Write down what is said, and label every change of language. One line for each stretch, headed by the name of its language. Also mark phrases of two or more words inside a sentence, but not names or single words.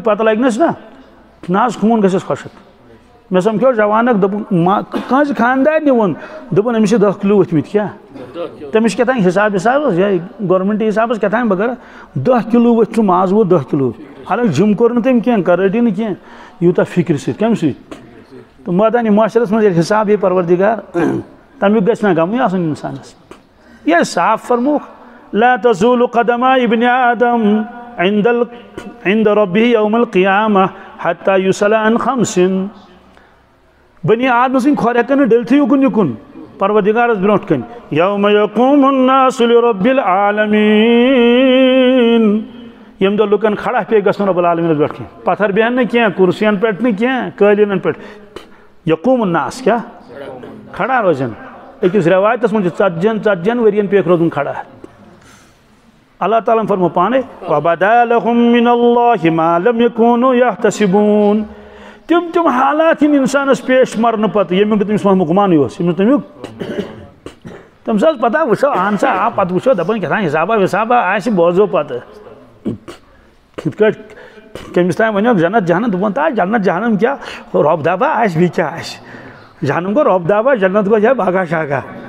Kashmiri: پتہ لگنس نہ حظ خوٗن گژھٮ۪س خۄشک مےٚ سمکھیو جوان اکھ دوٚپُن کٲنٛسہِ خانٛدارنہِ ووٚن دوٚپُن أمِس چھِ 10 کِلوٗ ؤتھمٕتۍ کیٛاہ تٔمِس چھِ کیٛاہ تام حِساب حِساب یہِ گورمنٹ حِسابس کیٛاہ تام بہٕ کرٕ 10 کِلوٗ ؤتھۍ چھُ ماز ووت 10 کِلوٗ حالانکہِ جِم کوٚر نہٕ تٔمۍ کینٛہہ کرٲٹی نہٕ کینٛہہ یوٗتاہ فِکرِ سۭتۍ کمہِ سۭتۍ تہٕ مٲدانہِ معاشرس منٛز ییٚلہِ حِساب یی پروردِگار تمیُک گژھِ نہ غمٕے آسُن اِنسانس یہِ صاف فرموکھ
Arabic: لا تزول قدم ابن آدم عند ربه يوم القيامة حتى يسأل عن
Kashmiri: 5 بنی آدم سٕنٛدۍ کھۄر ہٮ۪کن نہٕ ڈٔلتھٕے یُکُن یُکُن پروردِگارس برونٛٹھ کَنۍ
Arabic: یوم یقوم الناس لرب العالمین
Kashmiri: ییٚمہِ دۄہ لُکن کھڑا پیٚیہِ گژھُن رۄب العالمیٖنس برونٛٹھ کَنۍ پتھر بیٚہن نہٕ کینٛہہ کُرسین پٮ۪ٹھ نہٕ کینٛہہ قٲلیٖنن پٮ۪ٹھ
Arabic: یقوم الناس
Kashmiri: کیٛاہ کھڑا روزن أکِس رٮ۪وایتس منٛز چھُ 40 ؤرین پیٚیَکھ روزُن کھڑا اللہ تعالیٰ ہن فرمو پانے
Arabic: وبدا لهم من الله ما لم يكونوا يحتسبون
Kashmiri: تِم حالات یِم اِنسانس پیش مرنہٕ پتہٕ ییٚمیُک نہٕ تٔمِس مُکمانٕے اوس ییٚمِس تمیُک تٔمِس ٲس پتہ وٕچھو اہن سا آ پتہٕ وٕچھو دپان کیٛاہ تام حِسابا وِسابا آسہِ بوزو پتہٕ یِتھ کٲٹھۍ کٔمِس تام ؤنِوکھ جنت جہنم دوٚپُن تا جنت جہنم کیٛاہ رۄب دبا آسہِ بیٚیہِ کیٛاہ آسہِ جہنم گوٚو رۄب دبا جنت گوٚو باغا شاگا